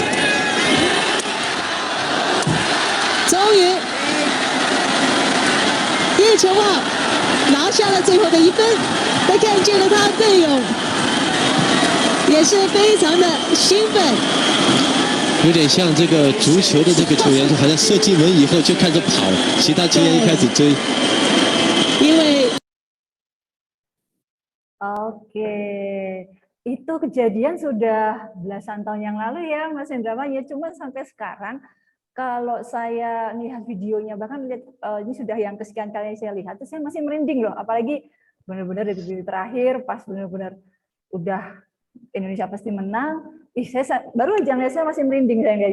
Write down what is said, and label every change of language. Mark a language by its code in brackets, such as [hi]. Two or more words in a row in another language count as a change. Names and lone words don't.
[zh] 终于，叶晨旺拿下了最后的1分，他看见了他队友，也是非常的兴奋。有点像这个足球的这个球员，就好像射进门以后就开始跑，其他球员一开始追。因为 [id] Oke, itu kejadian sudah belasan tahun yang lalu ya Mas Hendrawan ya, cuma sampai sekarang kalau saya lihat videonya, bahkan lihat ini sudah yang kesekian kali saya lihat, tuh saya masih merinding loh, apalagi benar-benar di detik terakhir pas benar-benar udah Indonesia pasti menang, saya baru aja lihat saya masih merinding kayaknya.